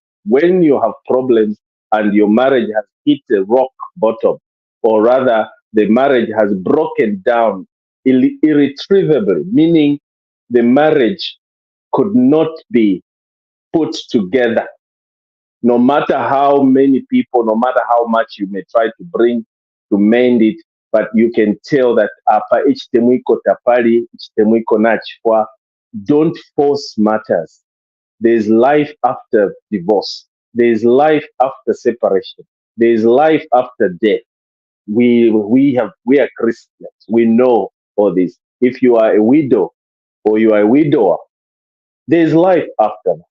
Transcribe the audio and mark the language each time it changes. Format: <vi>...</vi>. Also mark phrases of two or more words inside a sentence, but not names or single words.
<en>When you have problems and your marriage has hit a rock bottom, or rather the marriage has broken down irretrievably, meaning the marriage could not be put together, no matter how many people, no matter how much you may try to bring to mend it, but you can tell that</en> <bem>apa ichtemwiko tapali, ichtemwiko nachwa,</bem> <en>don't force matters. There's life after divorce. There's life after separation. There's life after death. We are Christians. We know all this. If you are a widow or you are a widower, there's life after that.</en>